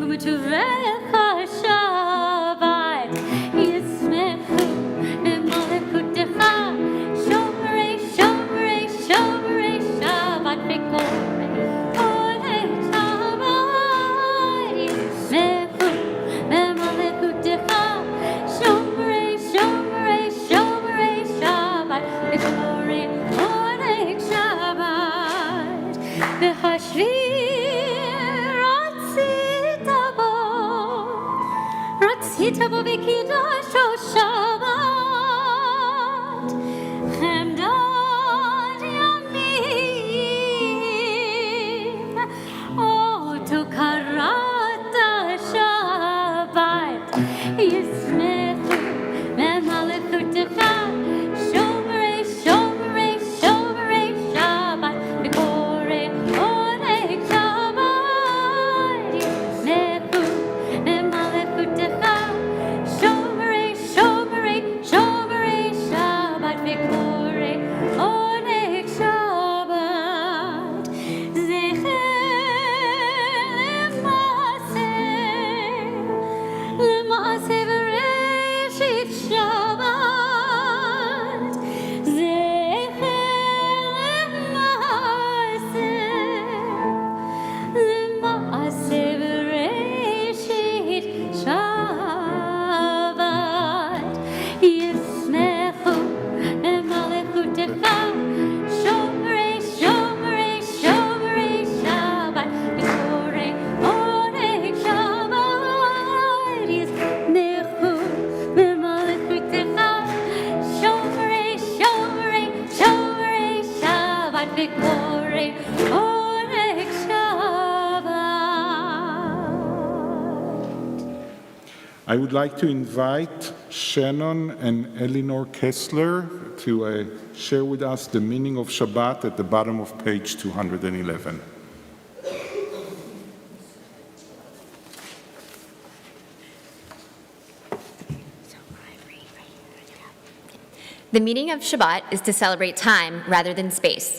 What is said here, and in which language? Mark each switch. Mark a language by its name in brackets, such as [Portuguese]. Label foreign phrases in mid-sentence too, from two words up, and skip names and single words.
[Hebrew] בטובך שבת, ישמחו במלכותך, שומרי, שומרי, שומרי שבת, וקוראי עונג שבת, ישמחו במלכותך, שומרי, שומרי, שומרי שבת, וקוראי עונג שבת, והשביעי רצית בו וקידשו שבת, חמדת ימים, אותו קראת שבת, ישמחו במלכותך, שומרי, שומרי, שומרי שבת, וקוראי עונג שבת, ישמחו במלכותך, שומרי, שומרי, שומרי שבת, וקוראי עונג שבת. זכר למעשה בראשית שבת, זכר למעשה בראשית Shabbat, ישמחו במלכותך, שומרי, שומרי, שומרי שבת, וקוראי עונג שבת, ישמחו במלכותך, שומרי, שומרי, שומרי שבת, וקוראי עונג שבת. [English] I would like to invite Shannon and Eleanor Kessler to share with us the meaning of Shabbat at the bottom of page 211. The meaning of Shabbat is to celebrate time rather than space.